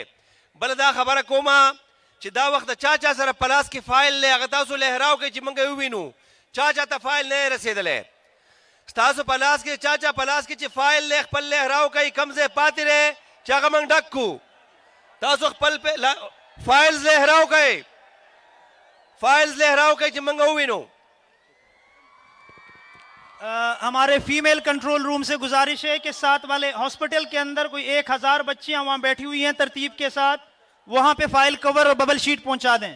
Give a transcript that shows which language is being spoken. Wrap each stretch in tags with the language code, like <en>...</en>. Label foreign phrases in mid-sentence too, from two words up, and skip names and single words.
<ps>بله دا خبره کومه چې دا وخت د چا سره په لاس کې فایل دی هغه تاسو لهراو کوئ چې موږ یې ووینو. چا ته فایل نه یې رسېدلی. ستاسو په لاس کې چا په لاس کې چې فایل دی خپل لهراو کوئ، کوم ځای پاتې دی چې هغه موږ ډک کړو. تاسو خپل فایلز لهراو کوئ،</ps> <ur>فائلز لہراؤ کہ جمنگا ہوئی نو. ہمارے</ur> <en>female control room</en> <ur>سے گزارش ہے کہ ساتھ والے ہاسپٹل کے اندر کوئی 1,000 بچیاں وہاں بیٹھی ہوئی ہیں ترتیب کے ساتھ، وہاں پہ</ur> <en>file cover</en> <ur>اور</ur> <en>bubble sheet</en> <ur>پہنچا دیں.</ur>